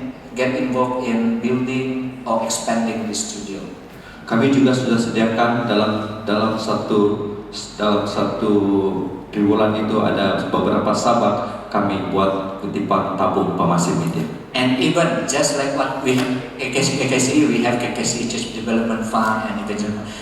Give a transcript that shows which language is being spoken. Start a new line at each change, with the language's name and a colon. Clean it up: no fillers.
English: Get involved in building or expanding the studio.
Malay: Kami juga sudah sediakan dalam satu triwulan itu ada beberapa sahabat kami buat kutipan tabung pemasi media.
English: And even just like what we have KKCE, we have KKCE Church Development Fund and Evangelism.